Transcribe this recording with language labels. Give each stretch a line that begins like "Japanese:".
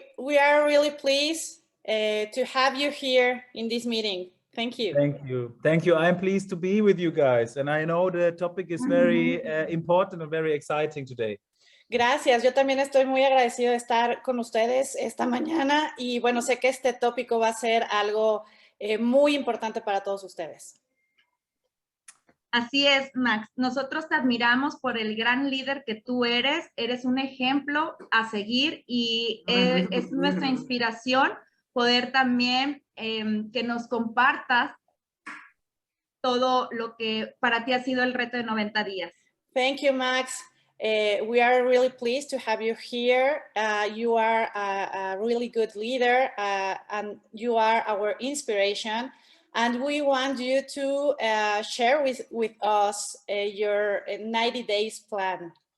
English: We are really pleased to have you here in this meeting. Thank you. Thank you. Thank you. I'm pleased to be with you guys. And I know the topic is very important and very exciting today.
Spanish: Gracias, yo también estoy muy agradecido de estar con ustedes esta mañana y bueno, sé que este tópico va a ser algo muy importante para todos ustedes. Así es, Max. Nosotros te admiramos por el gran líder que tú eres. Eres un ejemplo a seguir y es nuestra inspiración poder también que nos compartas todo lo que para ti ha sido el reto de 90 días.
English: Thank you, Max. We are really pleased to have you here. You are a really good leader and you are our inspiration. And we want you to share with us your 90 days plan.